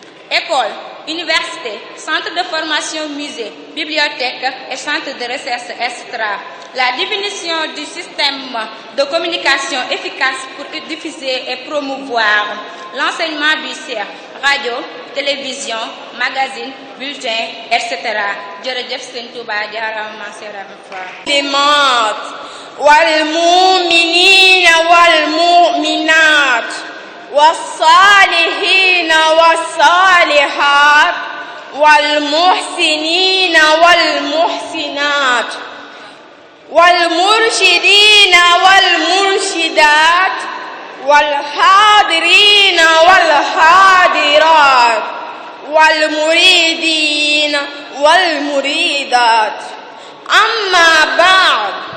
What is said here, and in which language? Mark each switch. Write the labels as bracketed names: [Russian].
[French] Écoles, universités, centres de formation, musées, bibliothèques et centres de recherche, etc. La définition du système de communication efficace pour diffuser et promouvoir l'enseignement du CER, radio, télévision, magazine, bulletin, etc. [Wolof] jërëjëf Sëñ Touba jaarama [Arabic] seeram fa limat wal mu'minina wal mu'minat was salihina was salihat wal muhsinina wal muhsinat والمرشدين والمرشدات والحاضرين والحاضرات والمريدين والمريدات أما بعد